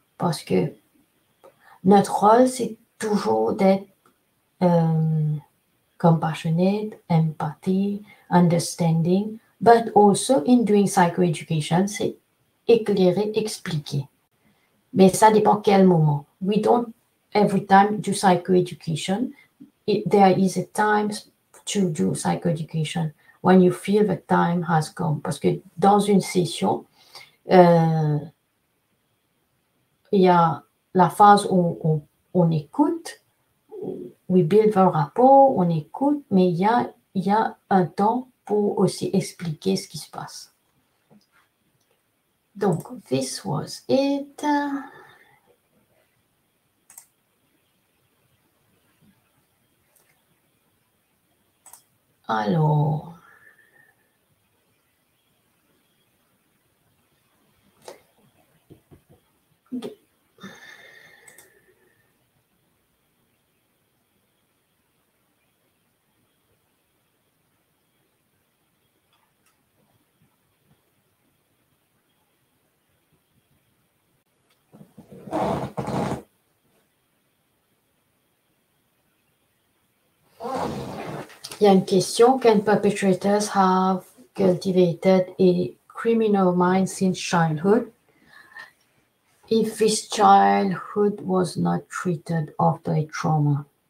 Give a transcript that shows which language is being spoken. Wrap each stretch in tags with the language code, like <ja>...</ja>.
<fr>Parce que notre rôle, c'est toujours d'être</fr> <en>compassionate, empathy, understanding, but also in doing psychoeducation,</en> <fr>c'est éclairer, expliquer. Mais ça dépend quel moment.</fr> <en>We don't every time do psychoeducation. There is a time to do psychoeducation when you feel the time has come.</en> <fr>Parce que dans une session, il y a la phase où on écoute,</fr> <en>we build</en> <fr>un rapport, on écoute, mais il y a un temps pour aussi expliquer ce qui se passe.</fr> <en>Donc, this was it.</en> <fr>Alors, il y a une question.</fr> <en>Can perpetrators have cultivated a criminal mind since childhood if his childhood was not treated after a trauma?</en>